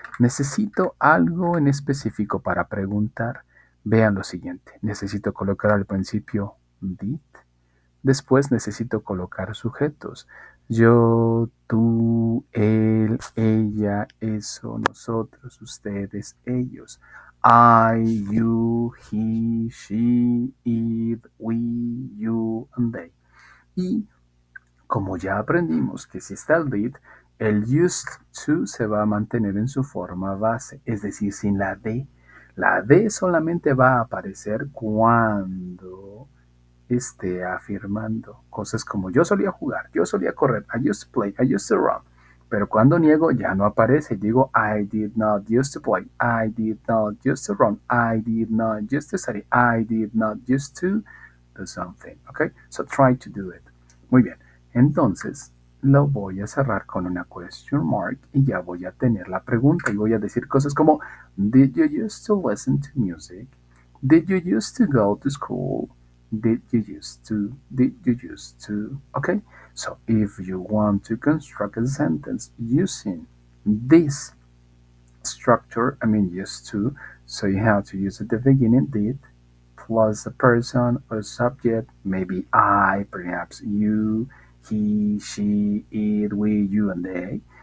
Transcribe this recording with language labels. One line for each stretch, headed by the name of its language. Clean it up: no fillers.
Spanish: Necesito algo en específico para preguntar. Vean lo siguiente. Necesito colocar al principio did. Después necesito colocar sujetos. Yo, tú, él, ella, eso, nosotros, ustedes, ellos.
English: I, you, he, she, it, we, you, and they.
Spanish: Y como ya aprendimos que si está el did, el used to se va a mantener en su forma base, es decir, sin la D. La D solamente va a aparecer cuando esté afirmando cosas como yo solía jugar, yo solía correr,
English: I used to play, I used to run.
Spanish: Pero cuando niego ya no aparece, digo
English: I did not used to play, I did not used to run, I did not used to study, I did not used to do something. Okay, so try to do it.
Spanish: Muy bien, entonces lo voy a cerrar con una question mark y ya voy a tener la pregunta y voy a decir cosas como
English: did you used to listen to music? Did you used to go to school? Did you used to? Did you used to? Okay, so if you want to construct a sentence using this structure, I mean used to, so you have to use at the beginning did plus a person or a subject, maybe I, perhaps you, he, she, it, we, you, and they.